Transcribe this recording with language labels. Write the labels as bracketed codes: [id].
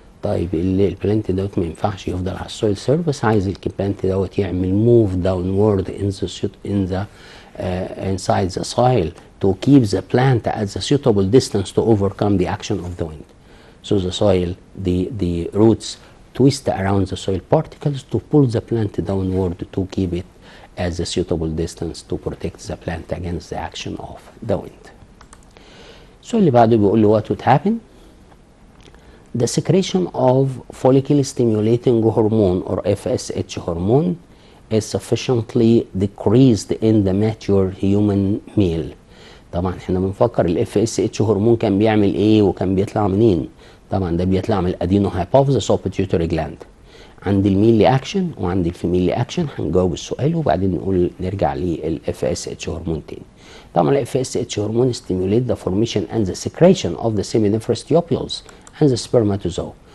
[ar] طيب البلانت دوت ما ينفعش يفضل على السويل سيرفيس، عايز البلانت دوت يعمل موف داونورد [en] inside the soil to keep the plant at the suitable distance to overcome the action of the wind. So the soil, the roots twist around the soil particles to pull the plant downward to keep it at the suitable distance to protect the plant against the action of the wind. [ar] السؤال اللي بعده بيقول لي [en] what would happen? The secretion of follicle stimulating hormone or FSH hormone is sufficiently decreased in the mature human male. [ar] طبعا احنا بنفكر ال FSH هرمون كان بيعمل ايه وكان بيطلع منين؟ طبعا ده بيطلع من الادينو هايبوفيزس اوف بيتيوتري جلاند. عندي الميل اكشن وعندي الفيميل اكشن، هنجاوب السؤال وبعدين نقول نرجع للاف اس اتش هرمون تاني. طبعا الاف اس اتش هرمون [en] stimulate the formation and the secretion of the seminiferous tubules and the spermatozoa.